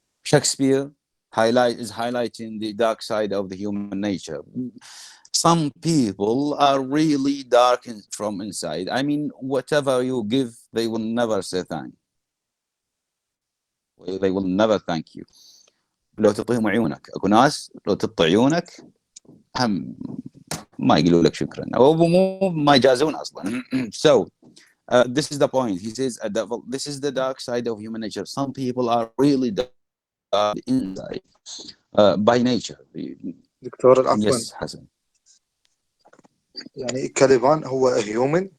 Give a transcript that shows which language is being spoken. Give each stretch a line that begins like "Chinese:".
English: Shakespeare is highlighting the dark side of the human nature. Some people are really dark from inside. I mean, whatever you give, they will never say thank you. They will never thank you.
Arabic: لو تعطيهم عيونك, اكو ناس لو تعطي عيونك هم ما يقولوا لك شكرا, او مو ما يجازون اصلا.
English: So this is the point. He says a devil. This is the dark side of human nature. Some people are really dark inside by nature.
Arabic: دكتور العفو.
English: Yes, حسن.
Arabic: يعني كاليبان هو
English: a human.